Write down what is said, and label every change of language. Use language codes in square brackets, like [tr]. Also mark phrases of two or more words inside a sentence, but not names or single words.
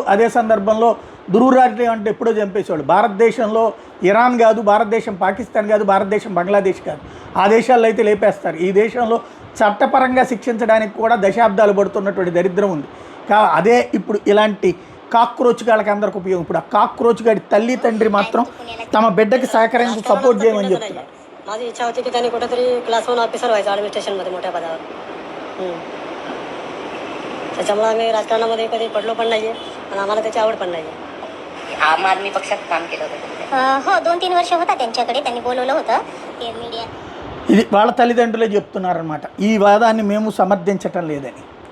[te] అదే సందర్భంలో దురూరాజ్యం అంటే ఎప్పుడో చంపేసేవాడు. భారతదేశంలో ఇరాన్ కాదు, భారతదేశం పాకిస్తాన్ కాదు, భారతదేశం బంగ్లాదేశ్ కాదు, ఆ దేశాల్లో అయితే లేపేస్తారు. ఈ దేశంలో చట్టపరంగా శిక్షించడానికి కూడా దశాబ్దాలు పడుతున్నటువంటి దరిద్రం ఉంది. అదే ఇప్పుడు ఇలాంటి కాక్రోచ్ గాళ్ళకి అందరికి ఉపయోగం. ఇప్పుడు ఆ కాక్రోచ్ గాడి తల్లి తండ్రి మాత్రం తమ బిడ్డకి సహకరించి సपोर्ट చేయమని చెప్తున్నారు. [mr] माझी इच्छा होती की त्यांनी कुठेतरी क्लास 1 ऑफिसर व्हायचं ॲडमिनिस्ट्रेशनमध्ये मोठ्या पदावर. त्याच्यामुळे आम्ही राजकारणामध्ये कधी पडलो पण नाही आहे आणि आम्हाला त्याची आवड पण नाही आहे. आम आदमी पक्षात काम केलं होतं. हो 2-3 वर्ष होता त्यांच्याकडे, त्यांनी बोलवलं होतं मीडिया. [te] ఇది వాళ్ళ తల్లిదండ్రులే చెప్తున్నారనమాట. ఈ వాదాన్ని మేము సమర్థించటం లేదని.